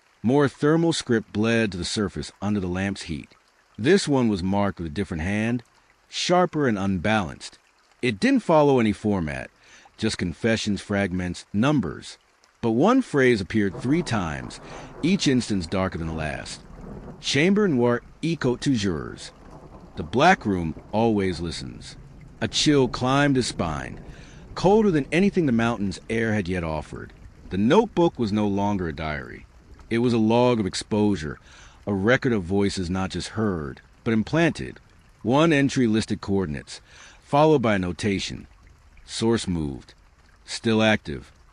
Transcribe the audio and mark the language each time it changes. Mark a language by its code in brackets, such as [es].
[en] More thermal script bled to the surface under the lamp's heat. This one was marked with a different hand, sharper and unbalanced. It didn't follow any format, just confessions, fragments, numbers. But one phrase appeared 3 times, each instance darker than the last. [fr] Chambre noire écoute toujours. [en] The black room always listens. A chill climbed his spine, colder than anything the mountain's air had yet offered. The notebook was no longer a diary. It was a log of exposure, a record of voices not just heard, but implanted. One entry listed coordinates, followed by a notation. Source moved. Still active.